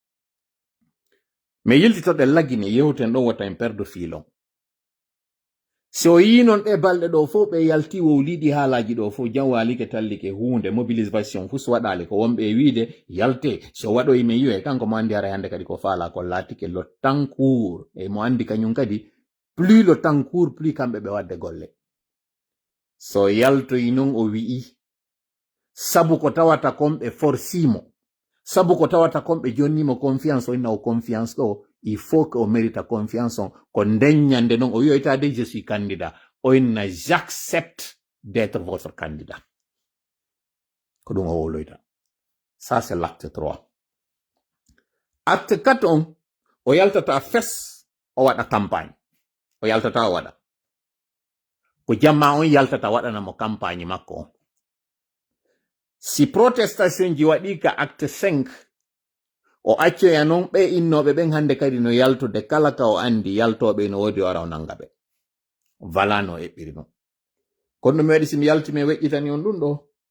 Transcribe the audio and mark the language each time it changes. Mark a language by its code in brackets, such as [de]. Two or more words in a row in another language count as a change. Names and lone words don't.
[ff] mais yiltitoɗe laggine yewten ɗon wata en perde filon so yi non ɗe balɗe ɗo fof ɓe yalti wowliɗi haalaji ɗo fof jam walike tallike hunde mobilisation fus waɗali ko wonɓe wiide yalte so waɗoy me yiwe kanko mo andi ara hande kadi ko faala ko laatike [fr] le temps court [ff] e mo andi kañum kadi [fr] plus le temps court plus [ff] kamɓe ɓe wadde golle so yaltoy non o wi'i sabu ko tawata komɓe forsimo sabu ko tawata komɓe jonnimo confiance o inna o confiance ɗo [fr] il faut que [ff] o mérita confiance on ko ndeññande non o wiyoytade [fr] je suis candidat [ff] o inna [fr] j'accepte d'être votre candidat [ff] ko ɗum o woloyta [fr] ça c'est l'acte 3 acte 4 [ff] on o yaltata fes o waɗa campagne o yaltata o waɗa ko jamma on yaltata waɗanamo campagne makko on si protestation ji waɗi ka acte 5 o accoya non ɓe innoɓe ɓen hande kadi no yaltude kala ka o andi yaltoɓe no wodi o ara o nanga ɓe wala no eɓɓiri non kono mi waɗi simi yalti mi weƴƴitani on ɗum ɗo